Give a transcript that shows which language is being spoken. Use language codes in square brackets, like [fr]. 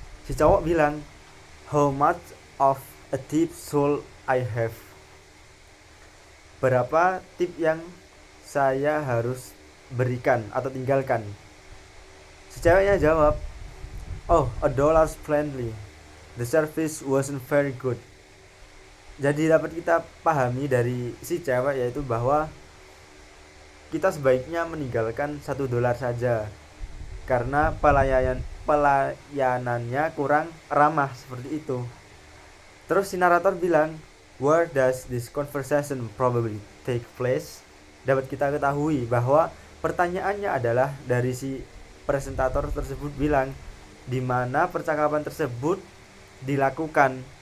[id] Si cowok bilang, [en] how much of a tip should I have? [id] Berapa tip yang saya harus berikan atau tinggalkan? Si ceweknya jawab, [en] oh, $1's plenty. The service wasn't very good. [id] Jadi dapat kita pahami dari si cewek yaitu bahwa kita sebaiknya meninggalkan $1 saja karena pelayanannya kurang ramah seperti itu. Terus si narator bilang, [en] where does this conversation probably take place? [id] Dapat kita ketahui bahwa pertanyaannya adalah dari si presentator tersebut bilang di mana percakapan tersebut dilakukan.